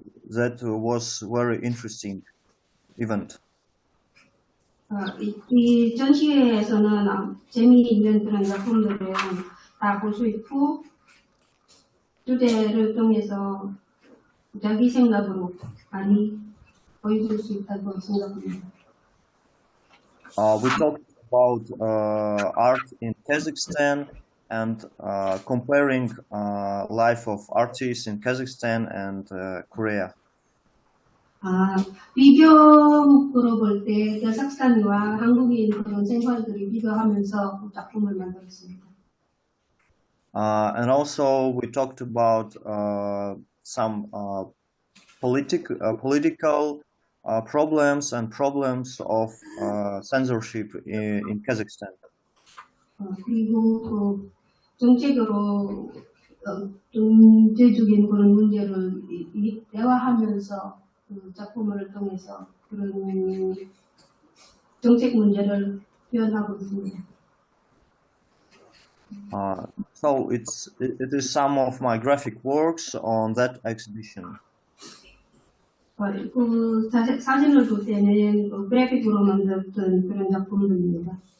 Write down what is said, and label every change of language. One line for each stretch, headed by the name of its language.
English: That was very interesting event.
Korean: 이 전시회에서는 재미있는 그런 작품들을 다 볼 수 있고, 주제를 통해서 자기 생각으로 많이 보여줄 수 있다고 생각합니다.
English: We talked about art in Kazakhstan and comparing life of artists in Kazakhstan and Korea.
Korean: 비교로 볼 때 카자흐스탄과 한국인 그런 생활들을 비교하면서 작품을 만들었습니다.
English: And also we talked about some political problems and problems of censorship in Kazakhstan.
Korean: 그리고 또 정책으로 경제적인 그런 문제를 대화하면서 그 작품을 통해서 그런 정책 문제를 표현하고 있습니다.
English: So it is some of my graphic works on that exhibition.
Korean: 그 사진을 볼 때는 그래픽으로 만들었던 그런 작품들입니다.